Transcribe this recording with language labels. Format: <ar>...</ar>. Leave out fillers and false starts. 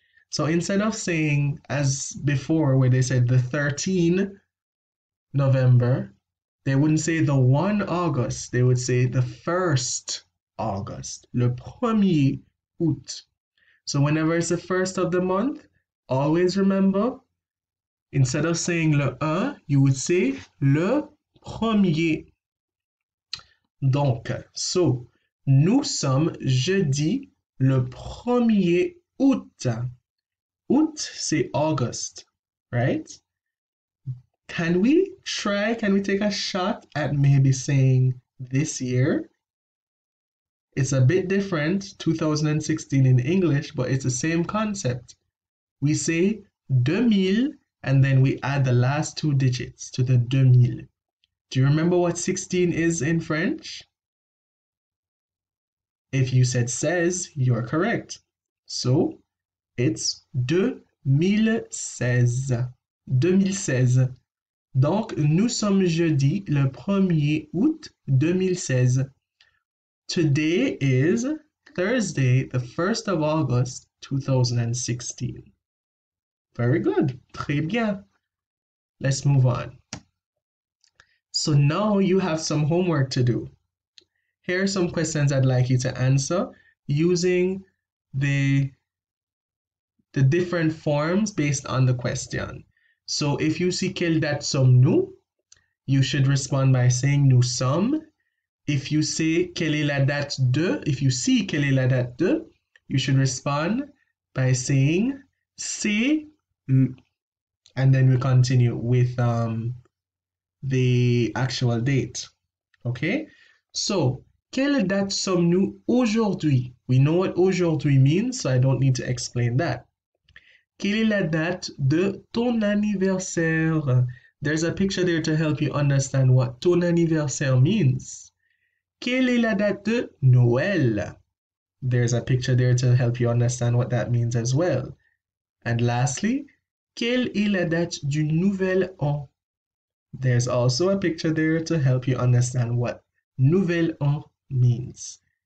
<en>So instead of saying, as before, where they said the 13 November, they wouldn't say the 1 August, they would say the 1st August,</en> <fr>le 1er août.</fr> <en>So whenever it's the first of the month, always remember, instead of saying le 1, you would say</en> <fr>le premier. Donc, so, nous sommes jeudi le 1er août. Août, c'est August, right?</fr> <en>Can we take a shot at maybe saying this year? It's a bit different, 2016 in English, but it's the same concept. We say 2000 and then we add the last two digits to the 2000. Do you remember what 16 is in French? If you said 16, you're correct. So, it's 2016. 2016.</en> <fr>Donc, nous sommes jeudi le 1er août 2016.</fr> <en>Today is Thursday, the 1st of August 2016. Very good.</en> <fr>Très bien.</fr> <en>Let's move on. So now you have some homework to do. Here are some questions I'd like you to answer using the different forms based on the question. So if you see</en> <fr>quelle date sommes-nous,</fr> <en>you should respond by saying</en> <fr>nous sommes.</fr> <en>If you say</en> <fr>quelle est la date de,</fr> <en>if you see quelle est la date de, you should respond by saying</en> <fr>c'est,</fr> <en>and then we continue with the actual date. Okay?</en> <fr>So, quelle date sommes-nous aujourd'hui?</fr> <en>We know what aujourd'hui means, so I don't need to explain that.</en> <fr>Quelle est la date de ton anniversaire?</fr> <en>There's a picture there to help you understand what</en> <fr>ton anniversaire</fr> <en>means.</en> <fr>Quelle est la date de Noël?</fr> <en>There's a picture there to help you understand what that means as well.</en> <fr>And lastly, quelle est la date du nouvel an?</fr> <en>There's also a picture there to help you understand what</en> <fr>nouvel an</fr> <en>means.</en>